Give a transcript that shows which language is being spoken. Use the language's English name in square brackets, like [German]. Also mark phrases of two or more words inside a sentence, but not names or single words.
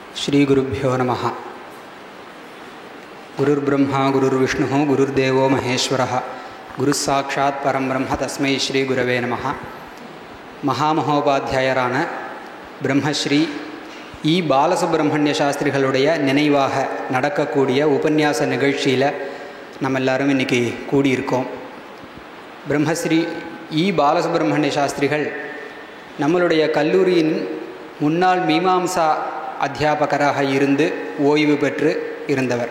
[Sanskrit] श्री गुरुभ्यो नमः। गुरुर्ब्रह्मा गुरुर्विष्णुः गुरुर्देवो महेश्वरः गुरुस्साक्षात् परं ब्रह्म तस्मै श्री गुरवे नमः। [Tamil] மகாமகோபாத்தியாயரான பிரம்மஸ்ரீ இ பாலசுப்ரமணிய சாஸ்திரிகளுடைய நினைவாக நடக்கக்கூடிய உபன்யாச நிகழ்ச்சியில் நம்ம எல்லாரும் இன்றைக்கி கூடியிருக்கோம். பிரம்மஸ்ரீ இ பாலசுப்ரமணிய சாஸ்திரிகள் நம்மளுடைய கல்லூரியின் முன்னாள் மீமாம்சா அத்தியாபகராக இருந்து ஓய்வு பெற்று இருந்தவர்.